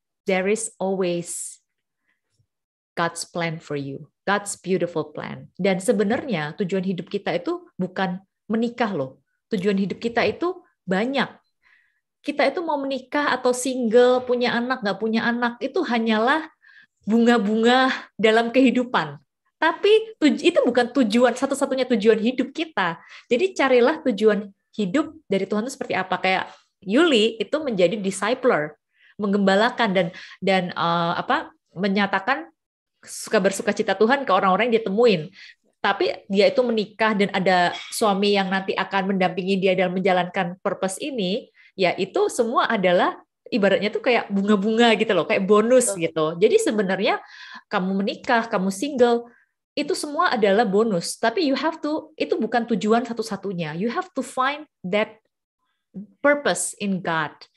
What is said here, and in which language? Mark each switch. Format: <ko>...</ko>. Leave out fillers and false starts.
<en>There is always God's plan for you. God's beautiful plan.</en> <id>Dan sebenarnya tujuan hidup kita itu bukan menikah loh. Tujuan hidup kita itu banyak. Kita itu mau menikah atau single, punya anak, nggak punya anak, itu hanyalah bunga-bunga dalam kehidupan. Tapi itu bukan tujuan, satu-satunya tujuan hidup kita. Jadi carilah tujuan hidup dari Tuhan itu seperti apa. Kayak Yuli itu menjadi discipler, menggembalakan dan menyatakan bersuka cita Tuhan ke orang-orang yang dia temuin. Tapi dia itu menikah dan ada suami yang nanti akan mendampingi dia dalam menjalankan purpose ini, ya itu semua adalah ibaratnya tuh kayak bunga-bunga gitu loh, kayak bonus gitu. Jadi sebenarnya kamu menikah, kamu single, itu semua adalah bonus. Tapi itu bukan tujuan satu-satunya.</id> <en>You have to find that purpose in God.</en>